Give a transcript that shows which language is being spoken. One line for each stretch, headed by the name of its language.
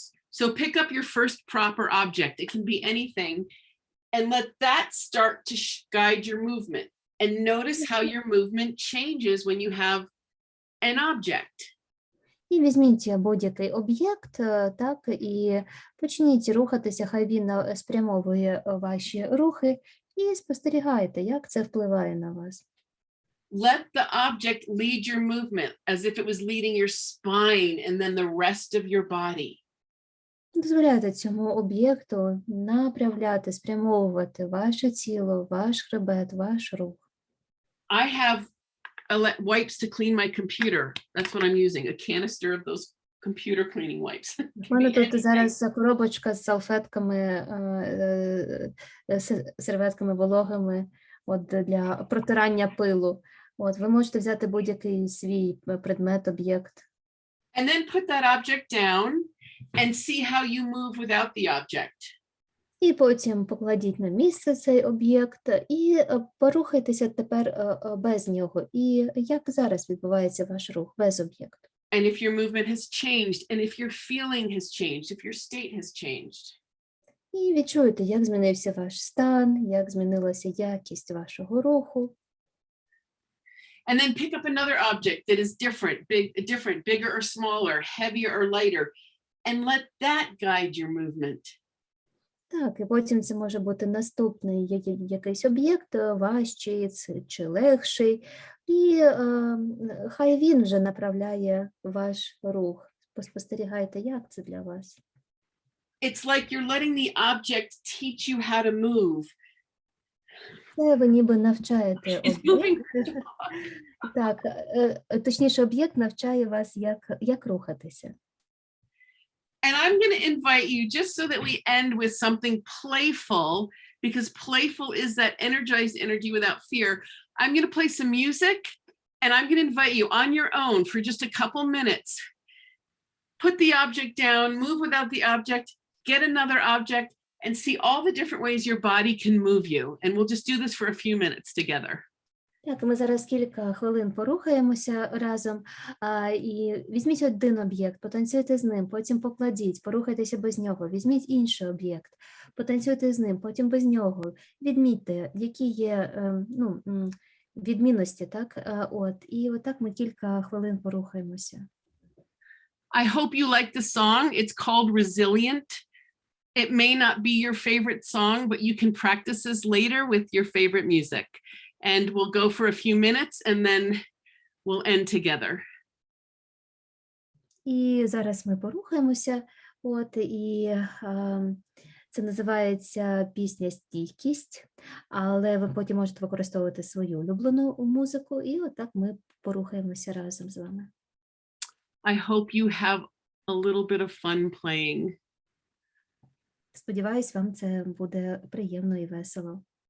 English: So pick up your first prop or object. It can be anything, and let that start to guide your movement. And notice how your movement changes when you have an object.
Ukrainian: І візьміть будь-який об'єкт, так, і почніть рухатися, хай він спрямовує ваші рухи, і спостерігайте, як це впливає на вас.
English: Let the object lead your movement as if it was leading your spine and then the rest of your body.
Ukrainian: Дозволяйте цьому об'єкту направляти, спрямовувати ваше тіло, ваш хребет, ваш рух.
English: I have wipes to clean my computer. That's what I'm using, a canister of those computer cleaning wipes.
Ukrainian: У мене тут зараз коробочка з салфетками, серветками вологими для протирання пилу. Ви можете взяти будь-який свій предмет, об'єкт.
English: And then put that object down and see how you move without the object.
Ukrainian: І потім покладіть на місце цей об'єкт і порухайтеся тепер без нього. І як зараз відбувається ваш рух без об'єкту?
English: and if your movement has changed, and if your feeling has changed, if your state has changed.
Ukrainian: І відчуйте, як змінився ваш стан, як змінилася якість вашого руху.
English: And then pick up another object that is different, bigger or smaller, heavier or lighter, and let that guide your movement.
Ukrainian: Так, і потім це може бути наступний якийсь об'єкт, важчий чи легший, і хай він вже направляє ваш рух. Спостерігайте, як це для вас.
English: It's like you're letting the object teach you how to move.
Ukrainian: Це ви ніби навчаєте
English: She's moving.
Ukrainian: об'єкт. Так, точніше, об'єкт навчає вас, як рухатися.
English: And I'm going to invite you, just so that we end with something playful, because playful is that energized energy without fear. I'm going to play some music, and I'm going to invite you on your own for just a couple minutes. Put the object down, move without the object, get another object, and see all the different ways your body can move you. And we'll just do this for a few minutes together.
Ukrainian: Так, ми зараз кілька хвилин порухаємося разом, і візьміть один об'єкт, потанцюйте з ним, потім покладіть, порухайтеся без нього, візьміть інший об'єкт, потанцюйте з ним, потім без нього, відмітьте, які є відмінності, так, і отак ми кілька хвилин порухаємося.
English: I hope you like the song. It's called Resilient. It may not be your favorite song, but you can practice this later with your favorite music. And we'll go for a few minutes and then we'll end together.
Ukrainian: І зараз ми порухаємося, і це називається пісня «Стійкість», але ви потім можете використовувати свою улюблену музику, і отак ми порухаємося разом з вами.
English: I hope you have a little bit of fun playing.
Ukrainian: Сподіваюсь, вам це буде приємно і весело.